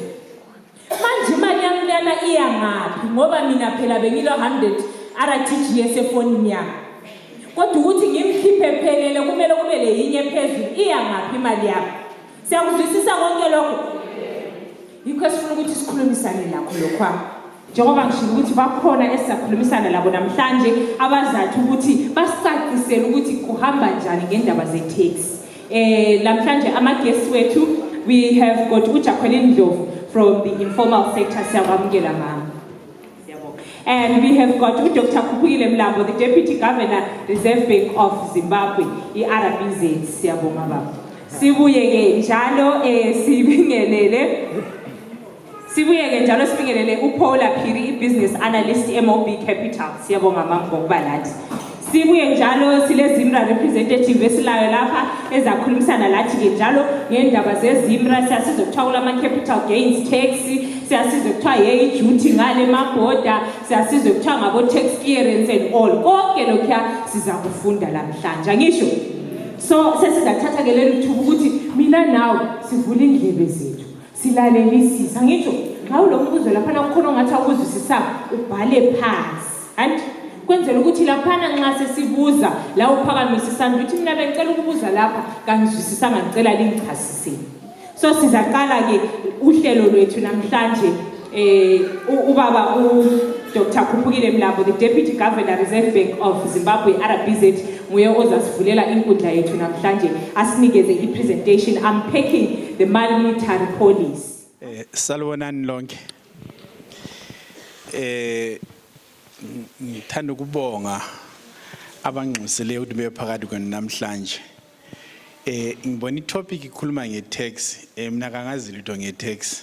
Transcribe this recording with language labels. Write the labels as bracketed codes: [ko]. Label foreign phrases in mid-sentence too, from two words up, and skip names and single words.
[nd] manje imali yami lena iya ngaphi ngoba mina phela bengilo 100 RTGS efonini yami kodwa ukuthi ngimkhiphe phelele kumele kube leyinye phezulu iya ngaphi imali yami siyakuzwisisa konke lokho yikho esifuna ukuthi sikhulumisane lakho lokho njengoba ngisho ukuthi bakhona esizakhulumisana labo namhlanje abazathi ukuthi basicacisele ukuthi kuhamba njani ngendaba ze-tax. Namhlanje ama-guests wethu, [en] we have got uJacqueline Ndlovu from the informal sector, [nd] siyabamukela mama. [en] And we have got Dr. Kupugile Mlambo, the Deputy Governor, Reserve Bank of Zimbabwe, i-RBZ, [nd] siyabonga baba. Sibuyeke njalo sibingelele uPaula Phiri, [en] business analyst MOB Capital, [nd] siyabonga mama ngokuba lathi. Sibuye njalo sile Zimra representative esilayo lapha ezakhulumisana lathi ke njalo ngendaba zeZimra siyasiza ukuthawula ama [en] capital gains tax [nd] siyasiza ukuthiwa hey duty ngale maboda siyasiza ukuthiwa ngabo tax clearance [en] and all [nd] konke lokho siza kufunda namhlanje ngisho so sesizathatha ke leli thubu ukuthi mina nawe sivule indlebe zethu silalelisisa ngisho ngawo lo mbuzo lapha nakukhona ngathi awuzwisisa ubhale phansi and kwenzela ukuthi laphana nxa sesibuza la uphakamisa isandla uthi mina bengicela ukubuza lapha kangizwisisa ngicela lingichasisele so sizaqala ke uhlelo lwethu namhlanje ubaba uDr. Kupugile Mlambo, [en] the Deputy Governor [nd] Reserve Bank of Zimbabwe RBZ nguye ozasivulela inkundla yethu namhlanje asinikeze i-presentation [en] unpacking the monetary policy. [nd] Salubonani lonke. Ngithanda ukubonga abangxusele ukuthi bephakathi kwenu namhlanje. Ngibona itopic ikhuluma nge-tax, mina kangazi lutho nge-tax.